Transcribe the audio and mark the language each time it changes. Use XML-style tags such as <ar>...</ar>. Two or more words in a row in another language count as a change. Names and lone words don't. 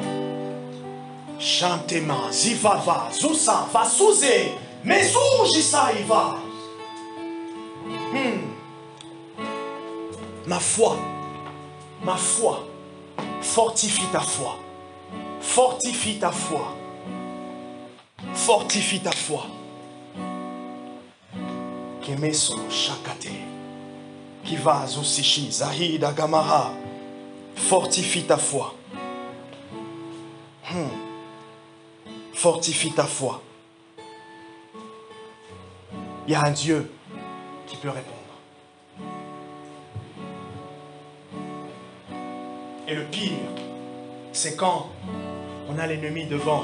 <fr>Chantema, zivava, zusa, va souze, mais jisa iva. Ma foi, fortifie ta foi, fortifie ta foi, fortifie ta foi. Kemeso shakate, kiva zusishi zahida gamara, fortifie ta foi. Fortifie ta foi. Il y a un Dieu qui peut répondre. Et le pire, c'est quand on a l'ennemi devant.</fr>